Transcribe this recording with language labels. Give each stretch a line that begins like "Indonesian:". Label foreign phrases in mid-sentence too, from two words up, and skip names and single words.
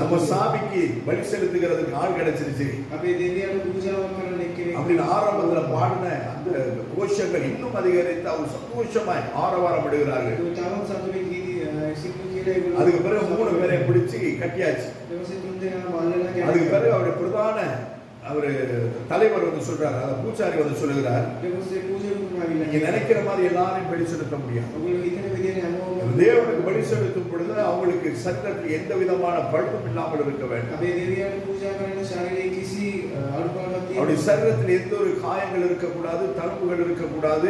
Tamil: நம்ம சாமிக்கு பலி செலுத்துகிறதுக்கு ஆள் கிடைச்சிருச்சு
Sinhala: අපේ දෙවියන්ට පූජාවක් කරන්න එක්කෙනෙක්.
Tamil: அப்படின்னு ஆரம்பத்துல பாடின அந்த கோஷங்கள் இன்னும் அதிகரித்து அவர் சந்தோஷமாய் ஆரவாரம் விடுகிறார்கள்.
Sinhala: තවත් සතුටින් ගීති සිංහල කියලා ඒගොල්ලෝ.
Tamil: அதுக்கு பிறகு 3 பேரை பிடிச்சு கட்டியாச்சு.
Sinhala: ඊට පස්සේ තුන්දෙනාම අල්ලලා
Tamil: அதுக்கு பிறகு அவருடைய பிரதான அவரு தலைவர் வந்து சொல்றாரு, அந்த பூசாரி வந்து சொல்லுகிறார், நீங்க நினைக்கிற மாதிரி எல்லாரையும் பலி செலுத்த முடியாது. தேவனுக்கு பலி செலுத்தும் பொழுது அவங்களுக்கு சட்டத்தில் எந்த விதமான பழுதும் இல்லாமல் இருக்க வேண்டும். அவருடைய சரீரத்தில் எந்த ஒரு காயங்கள் இருக்கக்கூடாது, தழும்புகள் இருக்கக்கூடாது.